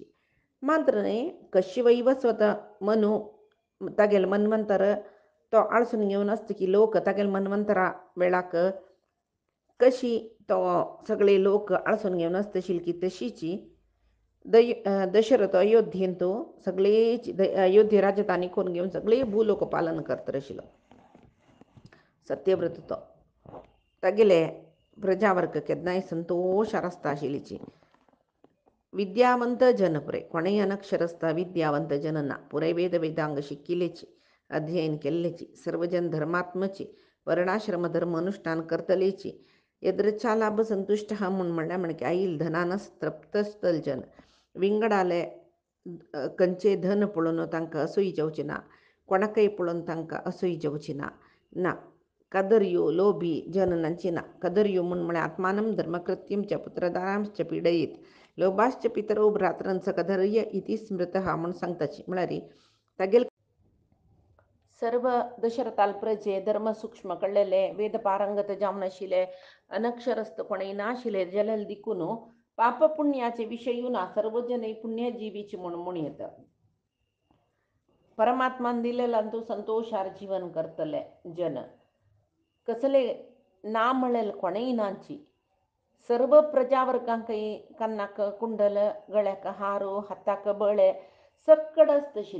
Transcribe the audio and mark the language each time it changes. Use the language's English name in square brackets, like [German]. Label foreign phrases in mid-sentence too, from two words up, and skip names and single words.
[Konkani] मात्र कश्यवैवस्वत मनु तागेले मन्वंतर तो आळसून घेवन आसता की लोक तागेले मन्वंतरा वेळाक कशी तो सगळे लोक आळसून घेवन आसतशील की तशीची दशरथ अयोध्येंत सगळे अयोध्ये राजधानी करून घेवन सगळे भूलोक पालन करत आशिल्लो. सत्यव्रत तो. तागेले प्रजावर्ग केन्नाय संतोशार आसता आशिल्लीची. विद्यावंत जन पुरे कोणेय अनक्षरस्ता विद्यावंत जन ना. पुरे वेदांग शिकिल्लेची, अध्ययन केल्लेची, सर्वजन धर्मात्मची, वर्णाश्रम धर्म अनुष्ठान करतलेची, [Sanskrit] यद्रच्छा लाभ संतुष्ट [Konkani] हा म्हणल्या म्हणके आईल धनानस तृप्तस्तल जन. विंगडाले कंचे धन पळोवन तांकां असूय जावची ना. कोणाकय पळोवन तांकां असूय जावची ना. कदर्यो लोभी जन नांची ना. कदर्यो म्हळ्यार [Sanskrit] आत्मानं धर्मकृत्यं च पुत्रदारांश्च पीडयेत लोभाश्च पितरो भ्रातरंच कदर्य इति स्मृतः [Konkani] म्हूण सांगताची. म्हळ्यार तागेले सर्व दशरथाल प्रजे धर्म सूक्ष्म कळलेले वेद पारंगत जामन आशिले अनक्षरस्थ कोणी नाशिले जलल दिकुनो पाप पुण्याचे विषयूना सर्वजने पुण्यजीवीची म्हणून येतं. परमात्मान दिलेलं तू संतोषार जीवन करतले जन कसले ना म्हणेल कोणेही नाची सर्व प्रजावर्गांकही कन्नाक कुंडल गळ्याक हारो हाताक बळे सकडच